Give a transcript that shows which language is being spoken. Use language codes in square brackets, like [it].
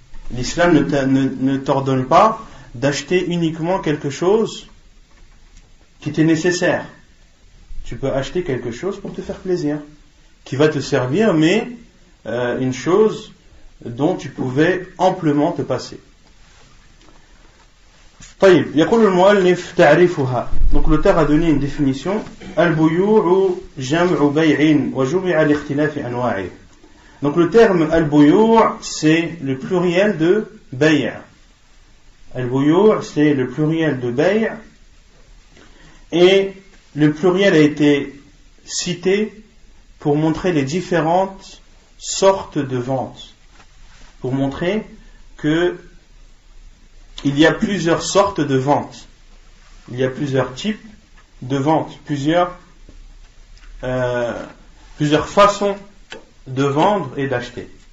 [fr] L'islam ne t'ordonne pas d'acheter uniquement quelque chose qui t'est nécessaire. Tu peux acheter quelque chose pour te faire plaisir, qui va te servir, mais une chose dont tu pouvais amplement te passer. [ar] طيب يقول المؤلف تعريفها. [fr] Donc l'auteur a donné une définition. [ar] البيوع جمع بيع وجمع لاختلاف أنواعه. [fr] Donc le terme al-buyu' c'est le pluriel de bay'. Al-buyu' c'est le pluriel de bay', et le pluriel a été cité pour montrer les différentes sortes de ventes, pour montrer que il y a plusieurs sortes de ventes, il y a plusieurs types de ventes, plusieurs façons de vendre et d'acheter.